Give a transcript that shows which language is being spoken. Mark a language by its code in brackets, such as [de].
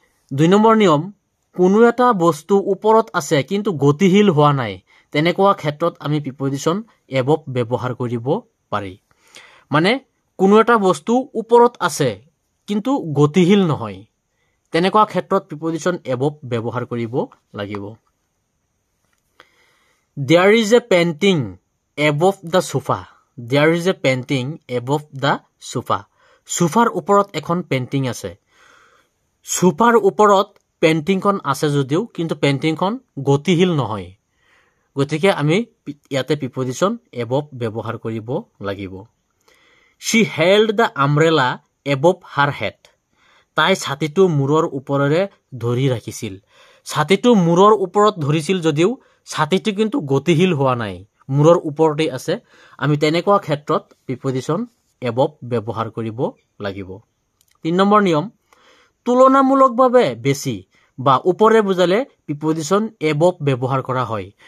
[as] 2 number নিয়ম, কোনো এটা বস্তু ওপৰত আছে কিন্তু গতিশীল হোৱা নাই, তেনেকুৱা ক্ষেত্ৰত আমি প্ৰিপজিশন এবভ ব্যৱহাৰ কৰিব পাৰি। মানে কোনো এটা বস্তু ওপৰত আছে কিন্তু গতিশীল নহয়, তেনেকুৱা ক্ষেত্ৰত প্ৰিপজিশন এবভ ব্যৱহাৰ কৰিব লাগিব। [en] There is a painting above the sofa. There is a painting above the sofa. [as] সোফাৰ ওপৰত এখন পেইণ্টিং আছে। সোফাৰ ওপৰত পেইণ্টিংখন আছে যদিও কিন্তু পেইণ্টিংখন গতিশীল নহয়, গতিকে আমি ইয়াতে প্ৰিপজিশন এবভ ব্যৱহাৰ কৰিব লাগিব। [en] She held the umbrella above her head. [as] তাই ছাতিটো মূৰৰ ওপৰেৰে ধৰি ৰাখিছিল। ছাতিটো মূৰৰ ওপৰত ধৰিছিল যদিও ছাতিটো কিন্তু গতিশীল হোৱা নাই, মূৰৰ ওপৰতে আছে। আমি তেনেকুৱা ক্ষেত্ৰত প্ৰিপজিশন এবভ ব্যৱহাৰ কৰিব লাগিব। 3 নম্বৰ নিয়ম, তুলনামূলকভাৱে বেছি বা ওপৰে বুজালে প্ৰিপজিশন এবভ ব্যৱহাৰ কৰা হয়।